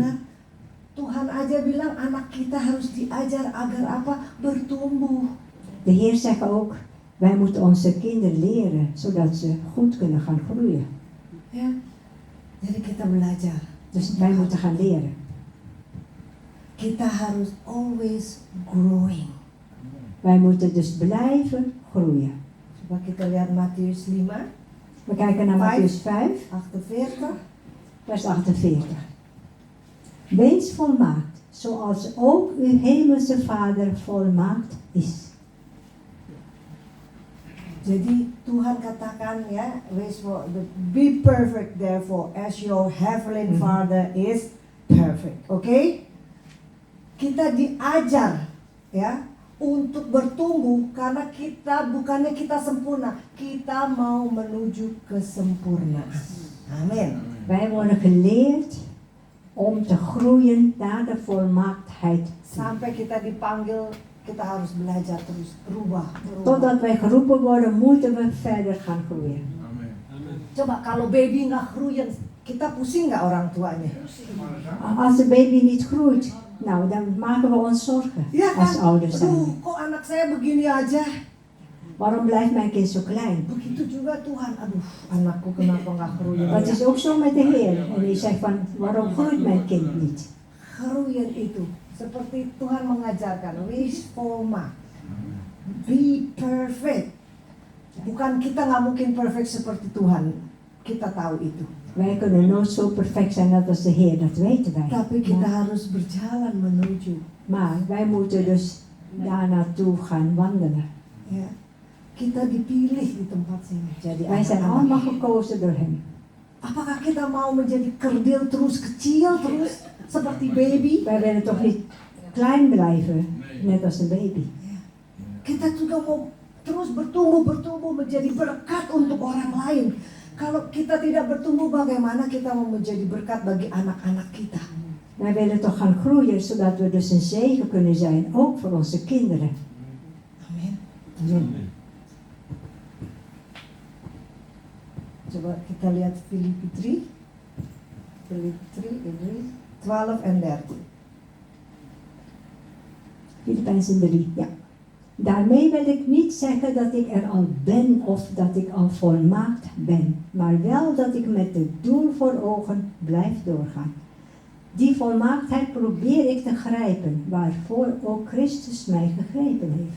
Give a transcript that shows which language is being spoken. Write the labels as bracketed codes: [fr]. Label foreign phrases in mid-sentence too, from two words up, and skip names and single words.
[id] Nah, Tuhan aja bilang anak kita harus diajar agar apa? Bertumbuh. [nl] De Heer zegt ook, wij moeten onze kinderen leren, zodat ze goed kunnen gaan groeien. [id] Ya. Jadi kita belajar. [nl] Dus wij moeten gaan leren. [id] Kita harus [en] always growing. [nl] Wij moeten dus blijven groeien. [id] Coba kita lihat Matius 5, [nl] We kijken naar Mattheüs 5, 48. vers 48. Wees volmaakt, zoals ook uw hemelse Vader volmaakt is. [id] Jadi Tuhan katakan ya, [en] be perfect therefore as your heavenly Father is perfect. [id] Oke? Kita diajar ya untuk bertumbuh karena bukannya kita sempurna, kita mau menuju kesempurnaan. Amin. [nl] Wij worden geleerd om te groeien naar de volmaaktheid. [id] Sampai kita dipanggil, kita harus belajar terus berubah. [nl] Totdat wij geroepen worden, moeten we verder gaan groeien. Amen. [id] Coba kalau baby nggak groeien, kita pusing nggak orang tuanya? [nl] Als de baby niet groeit, nou dan maken we ons zorgen Ja als [id] kan? [nl] ouders zijn. [id] Aduh, kok anak saya begini aja? [nl] Waarom blijft mijn kind zo klein? [id] Begitu juga Tuhan, aduh anakku kenapa nggak groeien? [nl] Dat is ook zo met de Heer. En je zegt van, waarom groeit mijn kind niet? [id] Groeien itu seperti Tuhan mengajarkan, [nl] wees volmaakt, [en] be perfect. [id] Bukan kita nggak mungkin perfect seperti Tuhan, kita tahu itu. [nl] Wij kunnen nooit zo perfect zijn net als de Heer, dat weten wij. [id] Tapi kita harus berjalan menuju. [nl] Maar wij moeten dus daar naartoe gaan wandelen. [id] Ya, kita dipilih di tempat sini. Jadi [nl] Wij zijn [id] anak-anak. [nl] allemaal gekozen door Hem. [id] Apakah kita mau menjadi kerdil terus kecil terus seperti baby? [nl] Wij willen toch niet klein blijven, net als een baby. [id] Kita juga mau terus bertumbuh menjadi berkat untuk orang lain. Kalau kita tidak bertumbuh, bagaimana kita mau menjadi berkat bagi anak-anak kita? [nl] Wij willen toch gaan groeien, zodat we dus een zegen kunnen zijn, ook voor onze kinderen. [id] Amin. [nl] Amen. [id] Coba kita lihat Filipi 3. [nl] Filipi 3, 12 en 13. Filippenzen 3, ja. Daarmee wil ik niet zeggen dat ik er al ben of dat ik al volmaakt ben, maar wel dat ik met het doel voor ogen blijf doorgaan. Die volmaaktheid probeer ik te grijpen, waarvoor ook Christus mij gegrepen heeft.